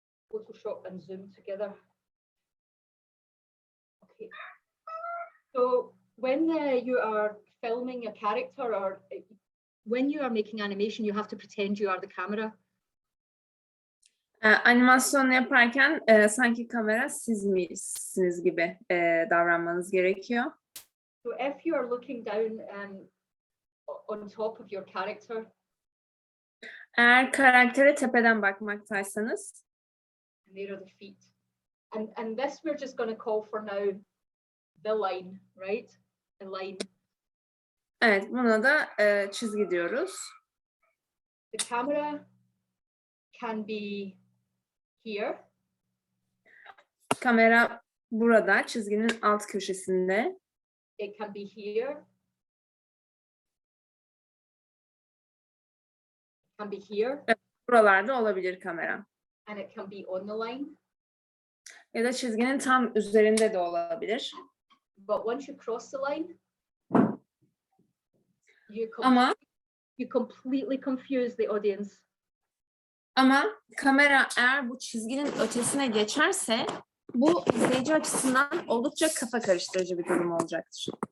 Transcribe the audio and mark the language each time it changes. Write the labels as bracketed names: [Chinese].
[English] Photoshop and Zoom together. Okay. So when you are filming a character or when you are making animation, you have to pretend you are the camera. [Turkish] Animasyon yaparken sanki kamera siz misiniz gibi davranmanız gerekiyor. [English] So if you are looking down on top of your character, [Turkish] eğer karaktere tepeden bakmaktaysanız, [English] and there are the feet, and this we're just going to call for now the line, right? A line. [Turkish] Evet, buna da çizgi diyoruz. [English] The camera can be here. [Turkish] Kamera burada, çizginin alt köşesinde. [English] It can be here. It can be here. [Turkish] Buralarda olabilir kamera. [English] And it can be on the line. [Turkish] Ya da çizginin tam üzerinde de olabilir. [English] But once you cross the line, [Turkish] Ama [English] you completely confuse the audience. [Turkish] Kamera eğer bu çizginin ötesine geçerse bu izleyici açısından oldukça kafa karıştırıcı bir durum olacaktır.